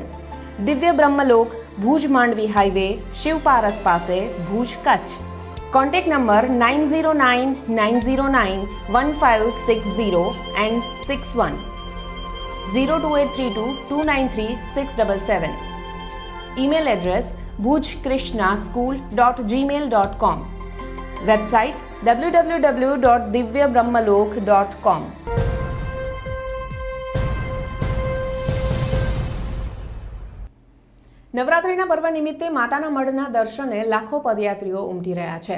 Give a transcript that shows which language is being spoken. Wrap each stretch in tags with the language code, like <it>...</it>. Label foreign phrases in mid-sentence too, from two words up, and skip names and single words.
<gu>દિવ્ય બ્રહ્મલોક, ભુજ માંડવી હાઈવે, શિવપારસ પાસે, ભુજ, કચ્છ.</gu> <en>contact number</en> <gu>9099091560 એન્ડ 61, 02832 293 677.</gu> <en>email address</en> <gu>bhujkrishnaSchool.gmail.com. વેબસાઇટ www.divyabrahmalok.com. નવરાત્રિના પર્વ નિમિત્તે માતાના મઢના દર્શને લાખો પદયાત્રીઓ ઉમટી રહ્યા છે.</gu>